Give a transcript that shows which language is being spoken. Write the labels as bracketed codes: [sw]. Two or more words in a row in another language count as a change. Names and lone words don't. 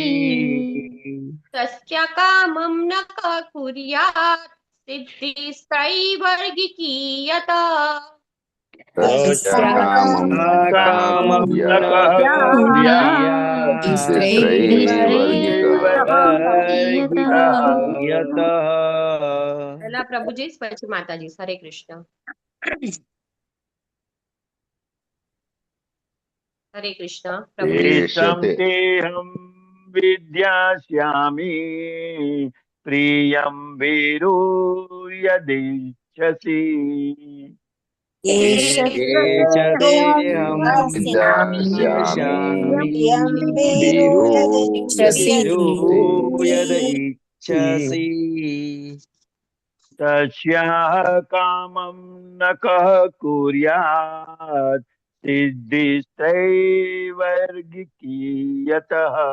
[sa] तस्य कामं न कुर्यात् सिद्धिस्त्रैवर्गिकी यतः कामं कामं न न कुर्यात् सिद्धिस्त्रैवर्गिकः सिद्धिस्त्रैवर्गिकीयतः [gu] પહેલા પ્રભુજી પછી માતાજી. હરે કૃષ્ણ. હરે કૃષ્ણ. પ્રભુજી. [sa] तेषं तेऽहं विद्यास्यामि प्रियं वीरु यदिच्छसि तस्याः कामं न कः कुर्यात् सिद्धिस्त्रैवर्गिकी यतः